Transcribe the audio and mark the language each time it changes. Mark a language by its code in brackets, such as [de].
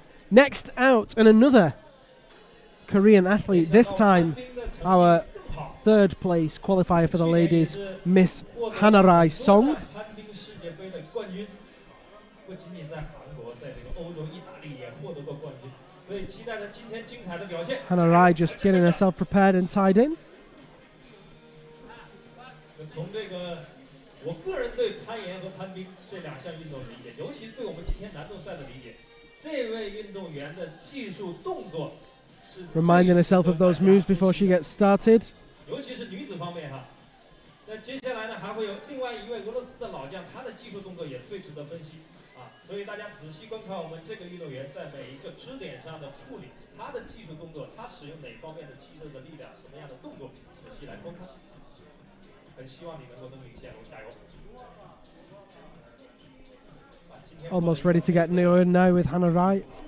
[en] Next out, and another Korean athlete, this time our third place qualifier for the ladies, Miss Hanarai Song. [zh] 攀冰世界杯的冠军，不仅仅在韩国，在这个欧洲、意大利也获得过冠军，所以期待着今天精彩的表现。 [en] Hanarai just getting herself prepared and tied in. [zh] 从这个我个人对攀岩和攀冰这两项运动的理解，尤其对我们今天男动赛的理解，这位运动员的技术动作是 [en] Reminding herself of those moves before she gets started. [zh] 尤其是女子方面哈。那接下来呢，还会有另外一位俄罗斯的老将，他的技术动作也最值得分析啊。所以大家仔细观看我们这个运动员在每一个支点上的处理，他的技术动作，他使用哪方面的肌肉的力量，什么样的动作，仔细来观看。很希望你能够登顶线路，加油！ [en] Almost ready to get near now with Hanarai.